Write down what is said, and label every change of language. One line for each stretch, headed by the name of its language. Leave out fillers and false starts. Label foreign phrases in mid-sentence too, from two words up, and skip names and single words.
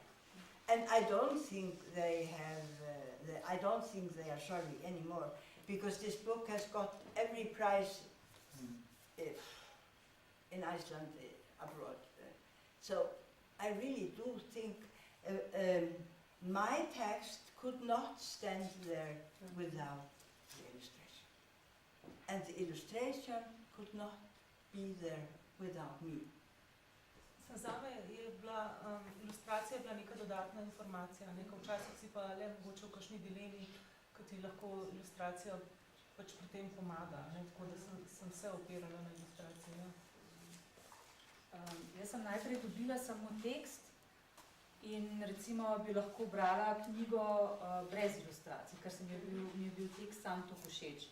English: And I don't think they have, I don't think they are sorry anymore, because this book has got every prize in Iceland, abroad. So I really do think my text could not stand there without the illustration. And the illustration could not be there without me.
Slovenian: Zame je bila, ilustracija bila neka dodatna informacija, včasih si pa le mogoče v kakšni dilemi, ko ti lahko ilustracija pač pri tem pomaga, tako da sem se opirala na ilustracijo. Jaz sem najprej dobila samo tekst in recimo bi lahko brala knjigo brez ilustracij, ker mi je bil tekst sam tako všeč.